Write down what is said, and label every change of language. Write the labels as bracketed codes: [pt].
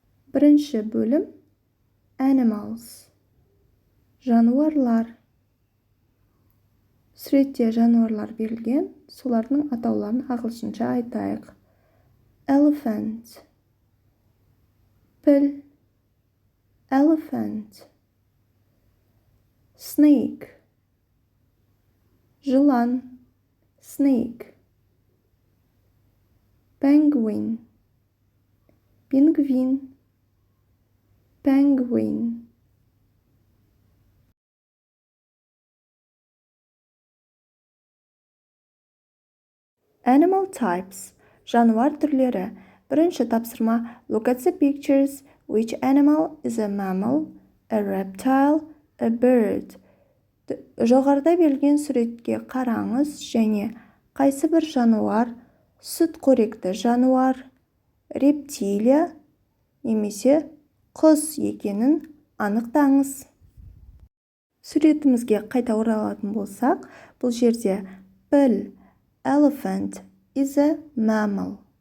[kk] Бірінші бөлім animals, жануарлар. Суретте жануарлар берілген, солардың атауларын ағылшынша айтайық. [en] Elephant, піл, elephant. Snake, жылан, snake. Penguin, пингвин, penguin. Animal types, [kk] жануар түрлері. Бірінші тапсырма. [en] Look at the pictures. Which animal is a mammal, a reptile, a bird? [kk] Жоғарыда берілген суретке қараңыз және қайсы бір жануар, сүтқоректі жануар, рептилия немесе құс екенін анықтаңыз. Суретімізге қайта оралатын болсақ, бұл жерде піл, [en] elephant is a mammal.